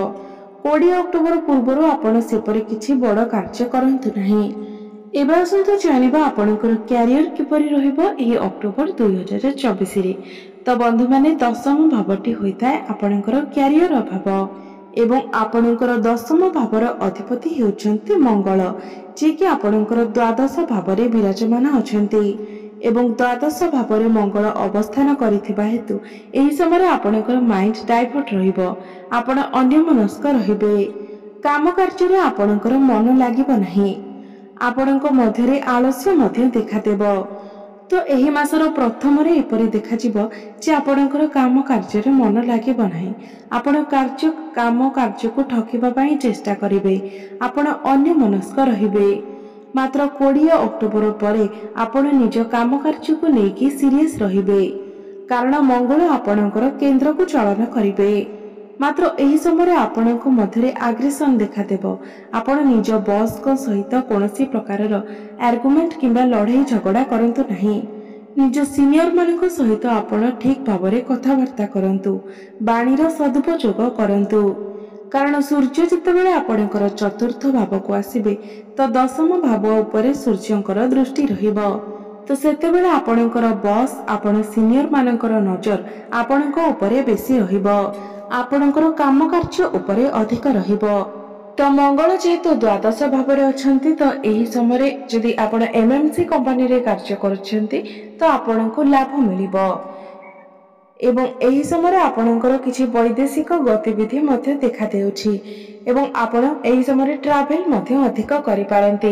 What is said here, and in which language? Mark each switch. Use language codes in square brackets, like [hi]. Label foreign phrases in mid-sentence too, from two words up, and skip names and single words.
[or] 20 ଅକ୍ଟୋବର ପୂର୍ବରୁ ଆପଣ ସେପରି କିଛି ବଡ଼ କାର୍ଯ୍ୟ କରନ୍ତୁ ନାହିଁ। ଏବେ ଆସନ୍ତୁ ଜାଣିବା ଆପଣଙ୍କର କ୍ୟାରିୟର କିପରି ରହିବ ଏହି ଅକ୍ଟୋବର 2024 ରେ। ତ ବନ୍ଧୁ ମାନେ ଦଶମ ଭାବଟି ହୋଇଥାଏ ଆପଣଙ୍କର କ୍ୟାରିୟର ଭାବ ଏବଂ ଆପଣଙ୍କର ଦଶମ ଭାବର ଅଧିପତି ହେଉଛନ୍ତି ମଙ୍ଗଳ, ଯେ କି ଆପଣଙ୍କର ଦ୍ୱାଦଶ ଭାବରେ ବିରାଜମାନ ଅଛନ୍ତି ଏବଂ ଦ୍ୱାଦଶ ଭାବରେ ମଙ୍ଗଳ ଅବସ୍ଥାନ କରିଥିବା ହେତୁ ଏହି ସମୟ ଆପଣଙ୍କର [en] mind divert [or] रहिबो। ଆପଣ ଅନ୍ୟମନସ୍କ ରହିବେ, କାମ କାର୍ଯ୍ୟ ରେ ଆପଣଙ୍କର ମନ ଲାଗିବ ନାହିଁ, ଆପଣଙ୍କ ମଧ୍ୟରେ ଆଳସ୍ୟ ମଧ୍ୟ ଦେଖାଦେବ। ତ ଏହି ମାସର ପ୍ରଥମ ରେ ଏପରି ଦେଖାଯିବ ଯେ ଆପଣଙ୍କର କାମ କାର୍ଯ୍ୟ ରେ ମନ ଲାଗିବ ନାହିଁ, ଆପଣ କାମ କାର୍ଯ୍ୟ କୁ ଠକିବା ପାଇଁ ଚେଷ୍ଟା କରିବେ, ଆପଣ ଅନ୍ୟମନସ୍କ ରହିବେ। ମାତ୍ର 20 ଅକ୍ଟୋବର ପରେ ଆପଣ ନିଜ କାମ କାର୍ଯ୍ୟ କୁ ନେଇ ସିରିୟସ ରହିବେ, କାରଣ ମଙ୍ଗଳ ଆପଣଙ୍କର କେନ୍ଦ୍ର କୁ ଚଳନ କରିବେ। ମାତ୍ର ଏହି ସମୟ ଆପଣଙ୍କ ମଧ୍ୟରେ ଆଗ୍ରେସନ ଦେଖାଦେବ, ଆପଣ ନିଜ ବସ କୁ ସହିତ କୌଣସି ପ୍ରକାରର ଆର୍ଗୁମେଣ୍ଟ କିମ୍ବା ଲଢ଼ାଇ ଝଗଡ଼ା କରନ୍ତୁ ନାହିଁ। ନିଜ ସିନିୟର ମାନଙ୍କ ସହିତ ଆପଣ ଠିକ ଭାବରେ କଥାବାର୍ତ୍ତା କରନ୍ତୁ, ବାଣୀର ସଦୁପଯୋଗ କରନ୍ତୁ, କାରଣ ସୂର୍ଯ୍ୟ ଯେତେବେଳେ ଆପଣଙ୍କର ଚତୁର୍ଥ ଭାବ କୁ ଆସିବେ ତ ଦଶମ ଭାବ ଉପରେ ସୂର୍ଯ୍ୟଙ୍କର ଦୃଷ୍ଟି ରହିବ। ତ ସେତେବେଳେ ଆପଣଙ୍କର ବସ ଆପଣ ସିନିୟର ମାନଙ୍କର ନଜର ଆପଣଙ୍କ ଉପରେ ବେଶୀ ରହିବ, ଆପଣଙ୍କର କାମ କାର୍ଯ୍ୟ ଉପରେ ଅଧିକ ରହିବ। ତ ମଙ୍ଗଳ ଯେହେତୁ ଦ୍ୱାଦଶ ଭାବରେ ଅଛନ୍ତି, ତ ଏହି ସମୟ ଯଦି ଆପଣ [en] MMC company [or] ରେ କାର୍ଯ୍ୟ କରୁଛନ୍ତି ତ ଆପଣଙ୍କୁ ଲାଭ ମିଳିବ ଏବଂ ଏହି ସମୟ ଆପଣଙ୍କର କିଛି ବୈଦେଶିକ ଗତିବିଧି ମଧ୍ୟ ଦେଖା ଦେଉଛି ଏବଂ ଆପଣ ଏହି ସମୟ ଟ୍ରାଭେଲ ମଧ୍ୟ ଅଧିକ କରି ପାରନ୍ତି।